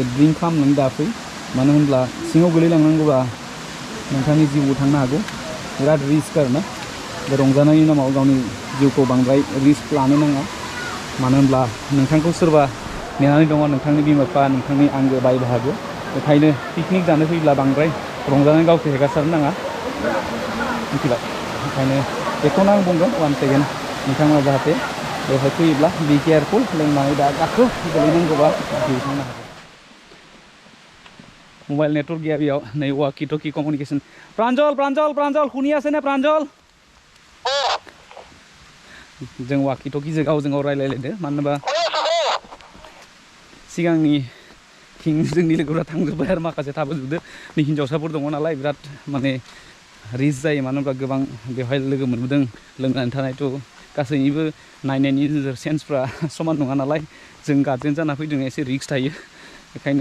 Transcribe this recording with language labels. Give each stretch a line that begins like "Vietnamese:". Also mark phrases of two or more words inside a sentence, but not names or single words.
Bodo: ड्रिंक खालामनानै दाफै मानो होनब्ला सिङाव गोलैलांनांगौबा नोंथांनि जिउबो थांनो हागौ बिराद रिस्क आरोना बे रंजानायनि नामाव गावनि जिउखौ बांद्राय रिस्क लानो नाङा मानो होनब्ला नोंथांखौ सोरबा नेनानै दङ नोंथांनि बिमा बिफा नोंथांनि आंगो बाय बाहागो बेखायनो पिकनिक जानो फैब्ला बांद्राय रंजानानै गावखौ हेगारसारनो नाङा मिथिबाय ओंखायनो बेखौनो आं बुंगोन 1 सेकेन्ड नोंथांमोना जाहाथे बेवहाय फैयोब्ला
English: be careful
Bodo: लोंनानै दा गाखो गोलैनांगौबा जिउ थांनो हागौ मोबाइल नेटवर्क गैया बेयाव नै
English: walkie talkie communication
Bodo: प्रान्जल प्रान्जल प्रान्जल
Assamese: শুনি আছে নে
Bodo: प्रान्जल जों वाकि टकिजों गावजों गाव रायलायलायदो मानो होनबा सिगांनि जोंनि लोगोफोरा थांजोब्बाय आरो माखासे थाबोजोबदो नै हिन्जावसाफोर दङ नालाय बिराद माने रिस्क जायो मानो होनब्ला गोबां बेवहाय लोगो मोनबोदों लोंनानै थानायथ' गासैनिबो नायनायनि नोजोर सेन्सफ्रा समान नङा नालाय जों गार्जेन जाना फैदों एसे रिस्क थायो बेखायनो